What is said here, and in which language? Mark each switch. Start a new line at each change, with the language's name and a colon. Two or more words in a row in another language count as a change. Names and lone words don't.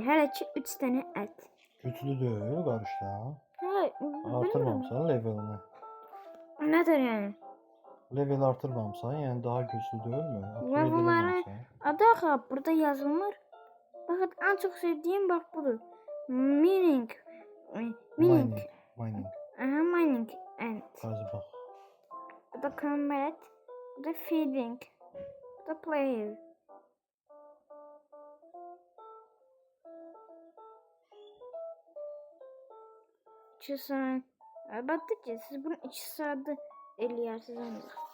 Azerbaijani: Hələ ki 3 dənə ət. Güclü deyil qarışdan. Hə, bilmirəm. Artırmamısan levelini. Nədir yəni? Level artırmamısan, yəni daha güclü deyilmi? Levelləri adı axı burada yazılmır. Baxın, ən çox sevdiyim bax budur. Mining. Mining.
English: Aha, mining and.
Azerbaijani: Qazı bax. Bu da combat. Bu da feeding. Bu da player. İki saat. Əlbəttə ki, siz bunu 2 saatda eləyirsiniz ancaq.